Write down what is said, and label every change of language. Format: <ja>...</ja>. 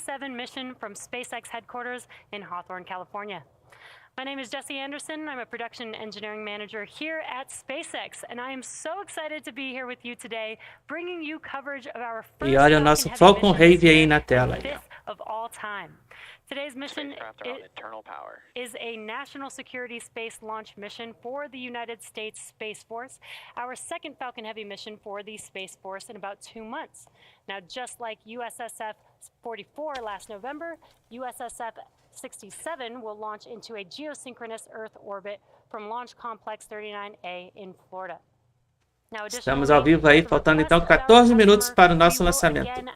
<en>mission from SpaceX headquarters in Hawthorne, California. My name is Jesse Anderson. I'm a production engineering manager here at SpaceX, and I am so excited to be here with you today, bringing you coverage of our first</en> <pt>E olha o nosso Falcon Heavy aí na tela.</pt> <en>Of all time. Today's mission is a national security space launch mission for the United States Space Force, our second Falcon Heavy mission for the Space Force in about 2 months. Now, just like USSF 44 last November, USSF 67 will launch into a geosynchronous Earth orbit from Launch Complex 39A in Florida.</en> <pt>Estamos ao vivo aí, faltando então 14 minutos para o nosso lançamento.</pt>